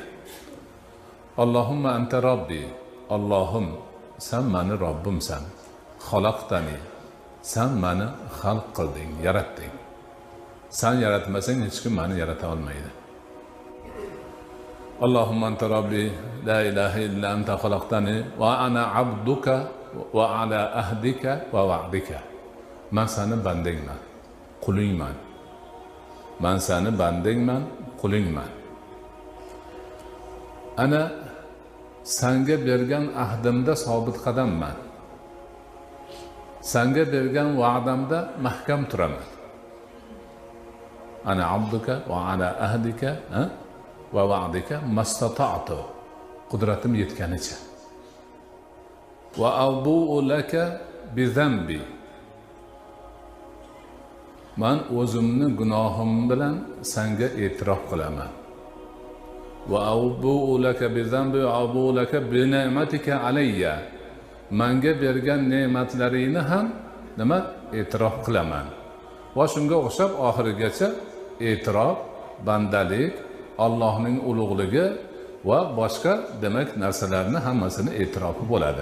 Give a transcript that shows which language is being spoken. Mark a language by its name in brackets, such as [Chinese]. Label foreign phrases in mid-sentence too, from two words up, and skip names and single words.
[Arabic] اللهم أنت ربي. [Uzbek] Allohim, sen meni Robbimsan. [Arabic] خلقتني. [Uzbek] Sen meni xalq qilding, yaratding. Sen yaratmasang hech kim meni yarata olmaydi. [Arabic] اللهم أنت ربي لا إله إلا أنت خلقتني وأنا عبدك وعلى عهدك ووعدك. [Uzbek] Men seni bandingman, qulingman. Men seni bandingman, qulingman. Ana senga bergan ahdimda sobit qadamman. Senga bergan va'damda mahkam turaman. [Arabic] أنا عبدك وعلى عهدك ووعدك ما استطعت. [Uzbek] Qudratim yetganicha. [Arabic] وأبوء لك بذنبي. [Uzbek] Men o'zimni gunohim bilan senga e'tirof qilaman. [Arabic] وأبوء لك بذنبي وأبوء لك بنعمتك علي. [Uzbek] Menga bergan ne'matlaringni ham nima e'tirof qilaman. Va shunga o'xshab oxirigacha e'tirof, bandalik, Allohning ulug'ligi va boshqa demak narsalarni hammasini e'tirofi bo'ladi.